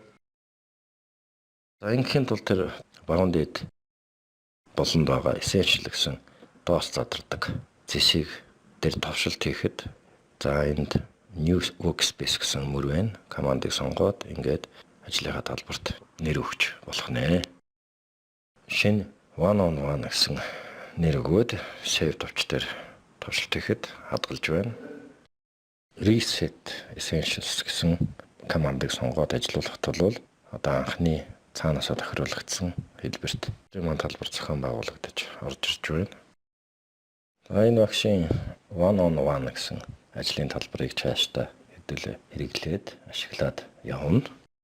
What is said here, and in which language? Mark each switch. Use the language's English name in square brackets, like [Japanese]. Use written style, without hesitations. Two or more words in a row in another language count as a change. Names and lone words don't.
[Mongolian] За ингэхийн тулд тэр баруун дээд болонд байгаа Essential гэсэн доос задардаг зэсийг дээр товшилт хийхэд за энд New Workspace гэсэн мөр байна. Командыг сонгоод ингээд ажлынхаа талбарт нэр өгч болох нэ. Шинэ one-on-one гэсэн нэр өгөөд Save товч дээр товшилт хийхэд хадгалж байна. Reset Essentials гэсэн командыг сонгоод ажиллуулахад бол одоо анхны цаанаасаа тохируулагдсан хэлбэрт маань талбар зохион байгуулагдаж орж ирж байна. За энэ багшийн one-on-one гэсэн ажлын талбарыг цаашдаа хэдүүлээ хэрэглээд ашиглаад явна.